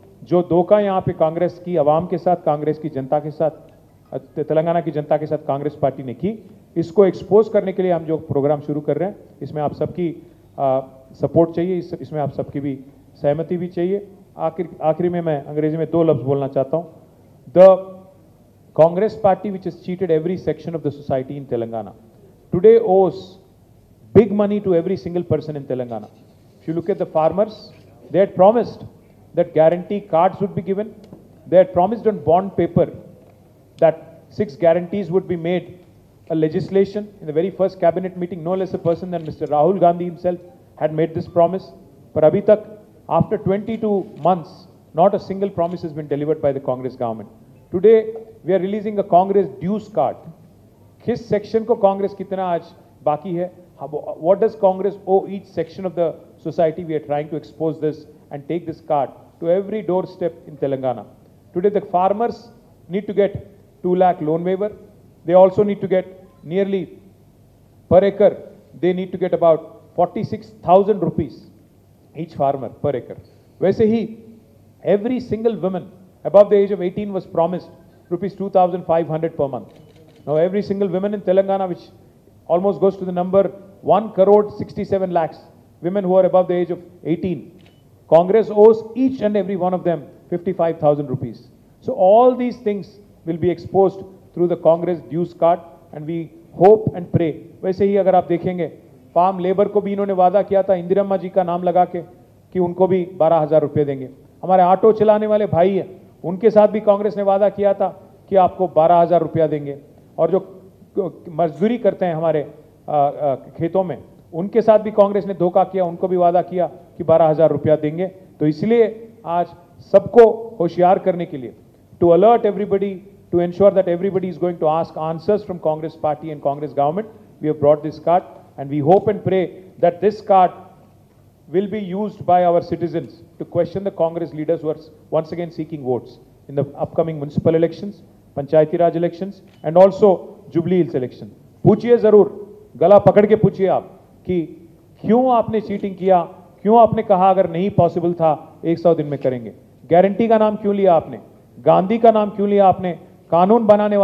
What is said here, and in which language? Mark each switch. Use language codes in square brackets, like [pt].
[hi] जो धोखा यहाँ पे कांग्रेस की आवाम के साथ, कांग्रेस की जनता के साथ, तेलंगाना की जनता के साथ कांग्रेस पार्टी ने की, इसको एक्सपोज करने के लिए हम जो प्रोग्राम शुरू कर रहे हैं, इसमें आप सबकी सपोर्ट चाहिए, इसमें आप सबकी भी सहमति भी चाहिए। आखिरी में मैं अंग्रेजी में 2 लफ्ज बोलना चाहता हूँ। [en] The Congress party which has cheated every section of the society in Telangana today owes big money to every single person in Telangana. If you look at the farmers, they had promised that guarantee cards would be given. They had promised on bond paper that 6 guarantees would be made a legislation. In the very first cabinet meeting, no less a person than Mr. Rahul Gandhi himself had made this promise. But [hi] abhi tak, [en] after 22 months, not a single promise has been delivered by the Congress government. Today, we are releasing a Congress dues card. [hi] किस section को कांग्रेस कितना आज बाकी है? [en] What does Congress owe each section of the society? We are trying to expose this and take this card to every doorstep in Telangana. Today, the farmers need to get 2 lakh loan waiver. They also need to get nearly per acre. They need to get about 46,000 rupees each farmer per acre. [hi] वैसे ही [en] every single woman above the age of 18 was promised rupees 2,500 per month. Now every single woman in Telangana, which almost goes to the number 1 crore 67 lakhs women who are above the age of 18, Congress owes each and every one of them 55,000 rupees. So all these things will be exposed through the Congress dues card, and we hope and pray. [hi] वैसे ही अगर आप देखेंगे, farm labour को भी इन्होंने वादा किया था इंदिरा अम्मा जी का नाम लगा के कि उनको भी 12,000 रुपये देंगे। हमारे ऑटो चलाने वाले भाई हैं, उनके साथ भी कांग्रेस ने वादा किया था कि आपको 12,000 रुपया देंगे। और जो मजदूरी करते हैं हमारे खेतों में, उनके साथ भी कांग्रेस ने धोखा किया, उनको भी वादा किया कि 12,000 रुपया देंगे। तो इसलिए आज सबको होशियार करने के लिए, [en] to alert everybody, to ensure that everybody is going to ask answers from Congress party and Congress government, we have brought this card, and we hope and pray that this card will be used by our citizens to question the Congress leaders who are once again seeking votes in the upcoming municipal elections, Panchayati Raj elections, and also Jubilee Hills election. [hi] पूछिए जरूर, गला पकड़ के पूछिए आप कि क्यों आपने चीटिंग किया, क्यों आपने कहा अगर नहीं पॉसिबल था 100 दिन में करेंगे, गारंटी का नाम क्यों लिया आपने, गांधी का नाम क्यों लिया आपने, कानून बनाने वाले